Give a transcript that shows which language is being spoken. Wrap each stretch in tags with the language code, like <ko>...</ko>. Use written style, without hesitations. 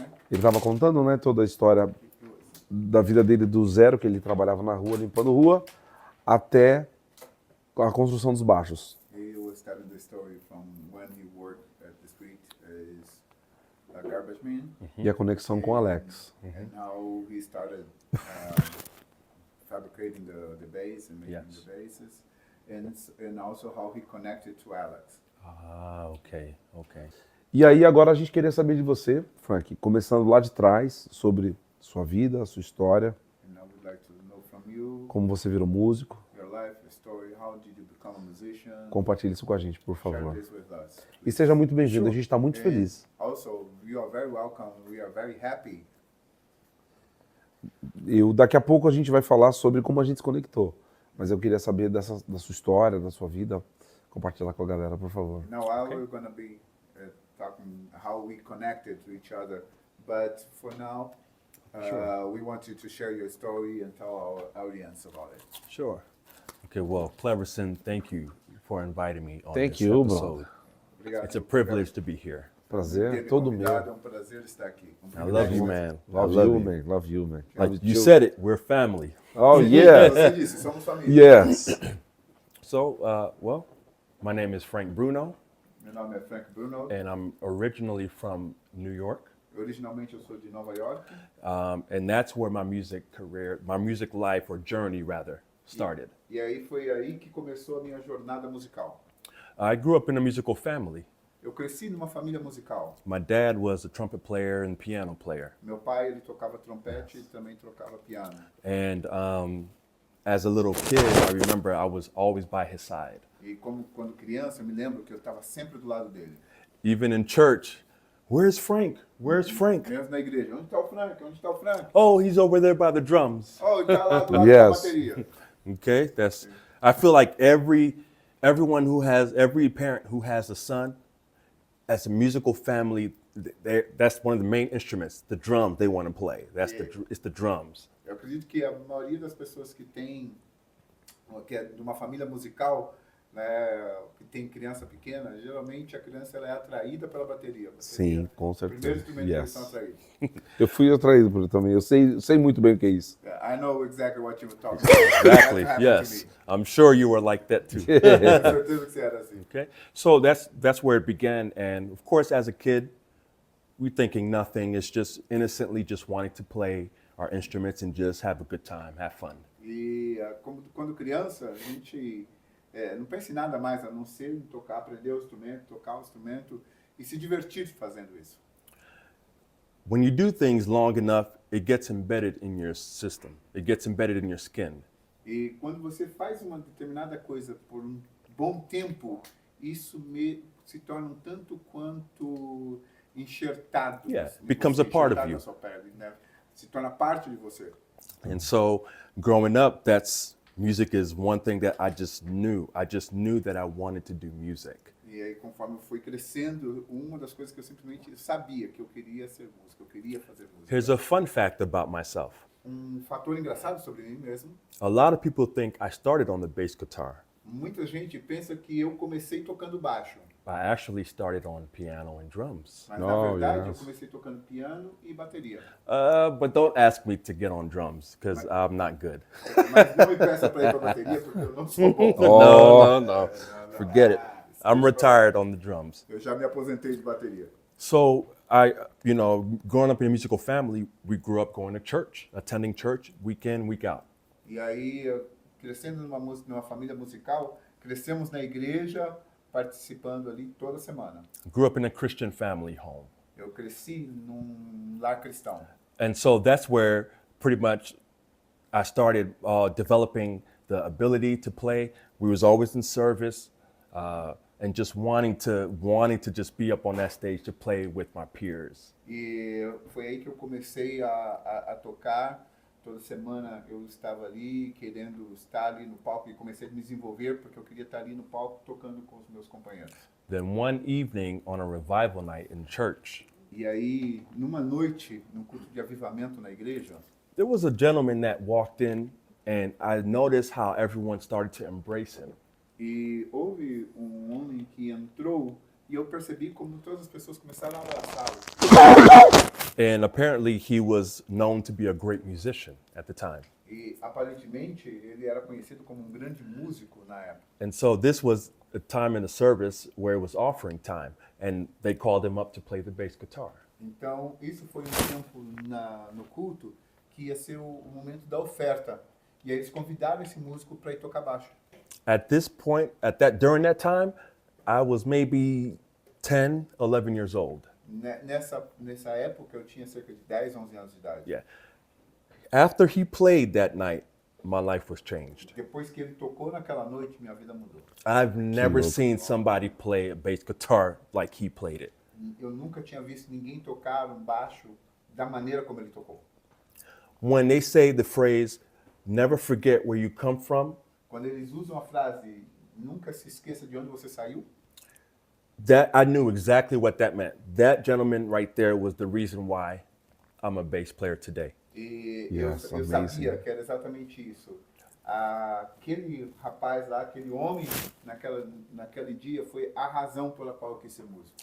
<pt>Ele estava contando, né, toda a história da vida dele do zero, que ele trabalhava na rua, limpando rua, até a construção dos baixos.</pt> <en>He was telling the story from when he worked at the street as a garbage man.</en> <pt>E a conexão com o Alex.</pt> <en>And how he started fabricating the bass and making the basses. And also how he connected to Alex. Ah, ok.</en> <pt>E aí agora a gente queria saber de você, Frank, começando lá de trás, sobre sua vida, sua história.</pt> <en>And I would like to know from you,</en> <pt>como você virou músico.</pt> <en>Your life, your story, how did you become a musician?</en> <pt>Compartilhe isso com a gente, por favor.</pt> <en>Share this with us.</en> <pt>E seja muito bem-vindo, a gente está muito feliz.</pt> <en>Also, you are very welcome. We are very happy.</en> <pt>Daqui a pouco a gente vai falar sobre como a gente se conectou. Mas eu queria saber da sua história, da sua vida. Compartilhar com a galera, por favor.</pt> <en>Now we're going to be talking how we connected to each other. But for now, we want you to share your story and tell our audience about it. Sure. Okay, well, Cleverson, thank you for inviting me on Thank this you, episode.</en> <pt>Obrigado.</pt> <en>It's a privilege to be here.</en> <pt>Prazer, todo meu. É um prazer estar aqui.</pt> <en>I love you, man. Love you, man. Like you said it, we're family. Oh, yeah.</en> <pt>Você disse, somos família.</pt> <en>Yes. So, well, my name is Frank Bruno.</en> <pt>Meu nome é Frank Bruno.</pt> <en>And I'm originally from New York.</en> <pt>Originalmente eu sou de Nova York.</pt> <en>And that's where my music career, my music life or journey rather, started.</en> <pt>E aí foi aí que começou a minha jornada musical.</pt> <en>I grew up in a musical family.</en> <pt>Eu cresci numa família musical.</pt> <en>My dad was a trumpet player and piano player.</en> <pt>Meu pai, ele tocava trompete e também tocava piano.</pt> <en>And as a little kid, I remember I was always by his side.</en> <pt>E como quando criança, eu me lembro que eu estava sempre do lado dele.</pt> <en>Even in church, where's Frank? Where's Frank?</en> <pt>Mesmo na igreja. Onde está o Frank? Onde está o Frank?</pt> <en>Oh, he's over there by the drums.</en> <pt>Oh, ele está lá do lado da</pt> <en>Yes.</en> <pt>bateria.</pt> <en>Okay, I feel like every parent who has a son, as a musical family, that's one of the main instruments, the drums they want to play. It's the drums.</en> <pt>Eu acredito que a maioria das pessoas que é de uma família musical, né, que tem criança pequena, geralmente a criança ela é atraída pela bateria. Sim, com O primeiro certeza. instrumento que eles</pt> <en>Yes.</en> <pt>são atraídos. Eu fui atraído por ele também. Eu sei muito bem o que é isso.</pt> <en>I know exactly what you were talking about. Exactly. That happened Yes, to me. I'm sure you were like that too.</en> <pt>Tenho certeza que você era assim.</pt> <en>Okay, so that's where it began, and of course, as a kid, we thinking nothing. It's just innocently just wanting to play our instruments and just have a good time, have fun.</en> <pt>E quando criança, a gente não pensa em nada mais a não ser em tocar, aprender o instrumento, tocar o instrumento e se divertir fazendo isso.</pt> <en>When you do things long enough, it gets embedded in your system. It gets embedded in your skin.</en> <pt>E quando você faz uma determinada coisa por um bom tempo, isso se torna um tanto quanto enxertado.</pt> <en>Yeah,</en> <pt>em</pt> <en>becomes</en> <pt>você,</pt> <en>a part of</en> <pt>enxertado</pt> <en>you.</en> <pt>na sua pele, né? Se torna parte de você.</pt> <en>And so, growing up, music is one thing that I just knew. I just knew that I wanted to do music.</en> <pt>E aí, conforme eu fui crescendo, uma das coisas que eu simplesmente sabia que eu queria ser músico, eu queria fazer música.</pt> <en>Here's a fun fact about myself.</en> <pt>Fator engraçado sobre mim mesmo.</pt> <en>A lot of people think I started on the bass guitar.</en> <pt>Muita gente pensa que eu comecei tocando baixo,</pt> <en>I actually started on piano and drums.</en> <pt>mas na verdade</pt> <en>yes.</en> <pt>eu comecei tocando piano e bateria.</pt> <en>But don't ask me to get on drums because I'm not good.</en> <pt>Mas não me peça para ir para bateria porque eu não sou bom.</pt> <en>No. Forget it. I'm retired on the drums.</en> <pt>Eu já me aposentei de bateria.</pt> <en>So growing up in a musical family, we grew up going to church, attending church week in, week out.</en> <pt>E aí, crescendo numa família musical, crescemos na igreja, participando ali toda semana.</pt> <en>Grew up in a Christian family home.</en> <pt>Eu cresci num lar cristão.</pt> <en>And so that's where pretty much I started developing the ability to play. We was always in service and just wanting to just be up on that stage to play with my peers.</en> <pt>E foi aí que eu comecei a tocar. Toda semana eu estava ali, querendo estar ali no palco e comecei a me desenvolver porque eu queria estar ali no palco tocando com os meus companheiros.</pt> <en>Then one evening on a revival night in church,</en> <pt>E aí, numa noite, num culto de avivamento na igreja,</pt> <en>there was a gentleman that walked in and I noticed how everyone started to embrace him.</en> <pt>e houve um homem que entrou e eu percebi como todas as pessoas começaram a abraçá-lo.</pt> <en>And apparently he was known to be a great musician at the time.</en> <pt>E aparentemente ele era conhecido como um grande músico na época.</pt> <en>And so this was a time in the service where it was offering time and they called him up to play the bass guitar.</en> <pt>Então, isso foi um tempo no culto que ia ser o momento da oferta. E aí eles convidaram esse músico para ir tocar baixo.</pt> <en>At this point, during that time, I was maybe 10, 11 years old.</en> <pt>Nessa época eu tinha cerca de 10, 11 anos de idade.</pt> <en>Yeah. After he played that night, my life was changed.</en> <pt>Depois que ele tocou naquela noite, minha vida mudou.</pt> <en>I've never seen somebody play a bass guitar like he played it.</en> <pt>Eu nunca tinha visto ninguém tocar um baixo da maneira como ele tocou.</pt> <en>When they say the phrase, never forget where you come from,</en> <pt>Quando eles usam a frase, nunca se esqueça de onde você saiu,</pt> <en>that I knew exactly what that meant. That gentleman right there was the reason why I'm a bass player today.</en> <pt>e</pt> <en>Yes,</en> <pt>eu</pt> <en>amazing.</en> <pt>sabia que era exatamente isso. Aquele rapaz lá, aquele homem, naquele dia, foi a razão pela qual eu quis ser músico.</pt>